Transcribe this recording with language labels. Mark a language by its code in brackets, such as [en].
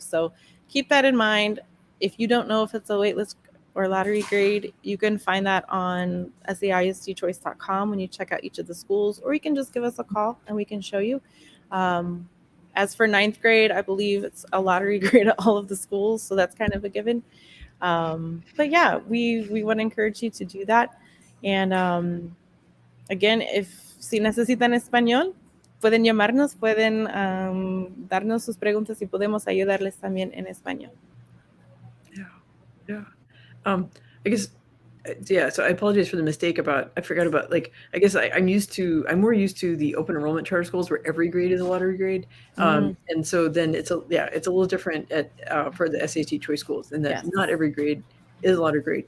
[en] So keep that in mind. If you don't know if it's a wait list or lottery grade, you can find that on SAISDchoice.com when you check out each of the schools, or you can just give us a call and we can show you. As for 9th grade, I believe it's a lottery grade at all of the schools, so that's kind of a given. But yeah, we want to encourage you to do that. And again, [es] si necesitan español, pueden llamarnos, pueden darnos sus preguntas y podemos ayudarles también en español. [en] Yeah. I guess, yeah. So I apologize for the mistake I forgot about, like, I guess I'm more used to the open enrollment charter schools where every grade is a lottery grade. And so then it's a little different for the SAISD Choice Schools, and that not every grade is a lottery grade.